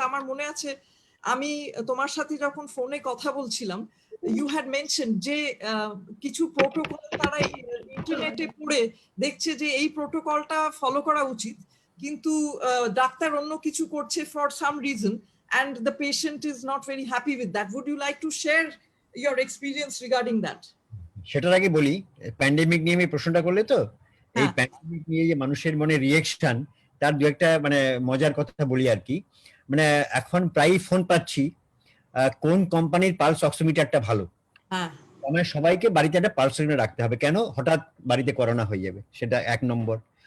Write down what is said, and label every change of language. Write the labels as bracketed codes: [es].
[bn] আমার মনে আছে আমি তোমার সাথে যখন ফোনে কথা বলছিলাম, ইউ হ্যাড মেনশন যে কিছু প্রোটোকল তারা ইন্টারনেটে পড়ে দেখছে যে এই প্রোটোকলটা ফলো করা উচিত, কিন্তু ডাক্তার অন্য কিছু করছে for some reason, [en] and the patient is not very happy with that. Would you like to share your experience regarding that? [bn] সেটার আগে বলি, প্যান্ডেমিক নিয়ে আমি প্রশ্নটা করলে তো, এই হ্যাঁ। প্যান্ডেমিক নিয়ে যে মানুষের মনে রিয়েকশন, তার দু একটা মানে মজার কথা বলি আর কি। মানে এখন প্রায়ই ফোন পাচ্ছি কোন কোম্পানির পালস অক্সিমিটারটা ভালো। হ্যাঁ, মানে সবাইকে বাড়িতে একটা পালস অক্সিমিটার রাখতে হবে, কেন হঠাৎ বাড়িতে করোনা হয়ে যাবে, সেটা এক নম্বর।